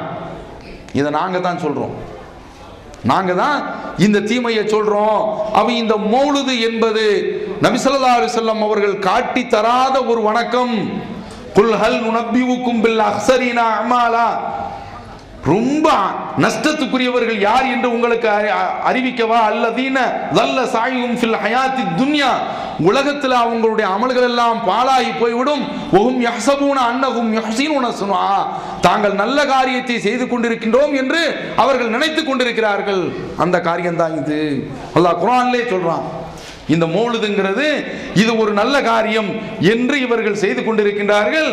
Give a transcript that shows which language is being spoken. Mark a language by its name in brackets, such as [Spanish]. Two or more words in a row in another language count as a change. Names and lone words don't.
[Tamil] இதை நாங்க தான் சொல்றோம். நாங்க தான் இந்த தீமையை சொல்றோம். அவ இந்த மௌலுது என்பது நபி [Arabic] صلى الله عليه وسلم [Tamil] அவர்கள் காட்டி தராத ஒரு வணக்கம். [Arabic] قل هل ننبئكم بالأخسرين أعمالا, [Tamil] ரொம்ப நஷ்டத்துக்குரியவர்கள் யார் என்று உங்களுக்கு அறிவிக்கவா? [Arabic] அல்லதீன ظل سعيهم في الحياة الدنيا, [Tamil] உலகத்தில் அவங்களுடைய அமல்கள் எல்லாம் பாழாகி போய்விடும். [Arabic] وهم يحسبون أنهم يحسنون صنعا, [Tamil] தாங்கள் நல்ல காரியத்தை செய்து கொண்டிருக்கின்றோம் என்று அவர்கள் நினைத்துக் கொண்டிருக்கிறார்கள். அந்த காரியம் தான் இது. அல்லாஹ் குர்ஆனிலே சொல்றான். இந்த மௌலுதுங்கிறது இது ஒரு நல்ல காரியம் என்று இவர்கள் செய்து கொண்டிருக்கின்றார்கள்.